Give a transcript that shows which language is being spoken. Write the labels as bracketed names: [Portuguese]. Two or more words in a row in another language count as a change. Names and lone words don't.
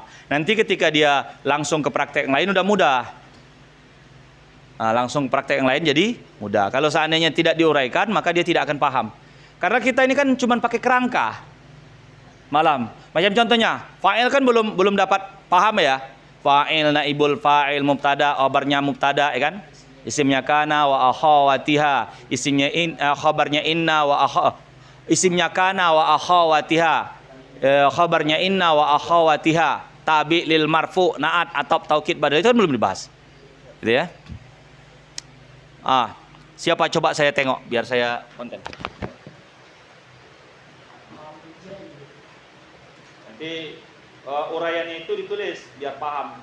[Indonesian] Nanti ketika dia langsung ke praktek yang lain udah mudah. Langsung praktek yang lain jadi mudah. Kalau seandainya tidak diuraikan maka dia tidak akan paham. Karena kita ini kan cuma pakai kerangka. Malam. Macam contohnya, fa'il kan belum dapat paham ya. Fa'il, [Arabic] نائب الفاعل, [Indonesian] mubtada, khabarnya mubtada ya kan? Isimnya [Arabic] كان وأخواتها. [Indonesian] Isimnya khabarnya inna wa isimnya [Arabic] كان وأخواتها. [Indonesian] Khabarnya [Arabic] إن وأخواتها. تابع للمرفوع, [Indonesian] naat, atop, taukid, badal itu kan belum dibahas. Gitu ya. Siapa coba saya tengok biar saya konten. Nanti uraiannya itu ditulis biar paham.